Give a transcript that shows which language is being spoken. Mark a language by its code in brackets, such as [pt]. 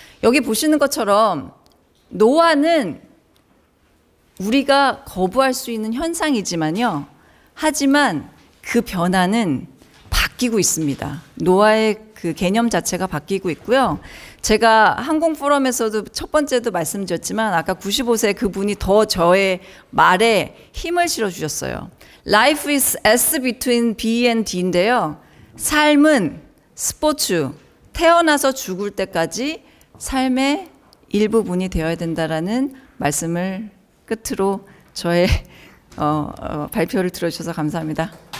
[ko] 여기 보시는 것처럼 노화는 우리가 거부할 수 있는 현상이지만요. 하지만 그 변화는 바뀌고 있습니다. 노화의 그 개념 자체가 바뀌고 있고요. 제가 항공 포럼에서도 첫 번째도 말씀드렸지만 아까 95세 그분이 더 저의 말에 힘을 실어주셨어요. [en] Life is S between B and D [ko] 인데요. 삶은 스포츠, 태어나서 죽을 때까지 삶의 일부분이 되어야 된다라는 말씀을 끝으로 저의 발표를 들어주셔서 감사합니다.